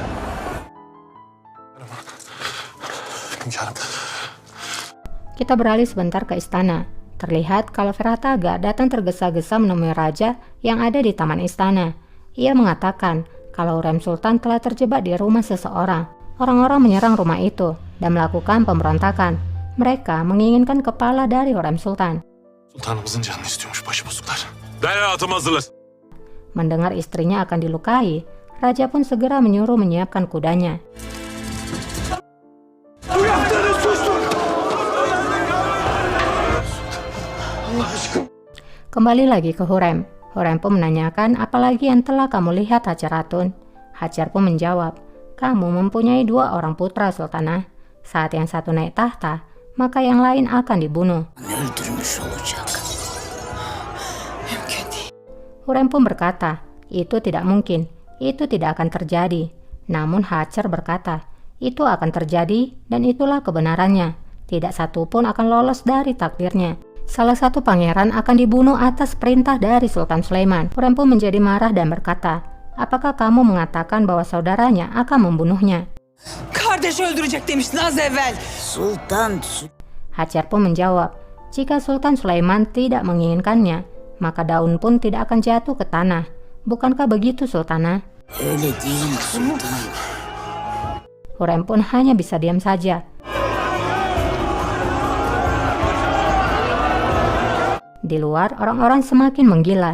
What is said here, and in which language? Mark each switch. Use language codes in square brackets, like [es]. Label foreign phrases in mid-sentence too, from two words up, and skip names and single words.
[id] Kita beralih sebentar ke istana. Terlihat kalau Ferhataga datang tergesa-gesa menemui raja yang ada di taman istana. Ia mengatakan kalau Hurrem Sultan telah terjebak di rumah seseorang. Orang-orang menyerang rumah itu dan melakukan pemberontakan. Mereka menginginkan kepala dari Hurrem Sultan. [tr] Sultanımızın canını istiyormuş başıbozuklar. Hayatım hazırlar. [id] Mendengar istrinya akan dilukai, raja pun segera menyuruh menyiapkan kudanya. Kembali lagi ke Hurrem. Hurrem pun menanyakan apalagi yang telah kamu lihat Hajar Hatun. Hajar pun menjawab, kamu mempunyai 2 orang putra Sultanah. Saat yang satu naik tahta, maka yang lain akan dibunuh. [tr] Öldürmüş olacak. Mümkün değil. [id] Hurrem pun berkata, itu tidak mungkin, itu tidak akan terjadi. Namun Hajar berkata, itu akan terjadi dan itulah kebenarannya. Tidak satu pun akan lolos dari takdirnya. Salah satu pangeran akan dibunuh atas perintah dari Sultan Sulaiman. Hurrem pun menjadi marah dan berkata, apakah kamu mengatakan bahwa saudaranya akan membunuhnya? [tr] Kardeş öldürecek demiştin az evvel. Sultan. [id] Hajar pun menjawab, jika Sultan Sulaiman tidak menginginkannya, maka daun pun tidak akan jatuh ke tanah. Bukankah begitu, Sultanah? [tr] Öyle değil Sultan. [id] Hurrem pun hanya bisa diam saja. Di luar, orang-orang semakin menggila.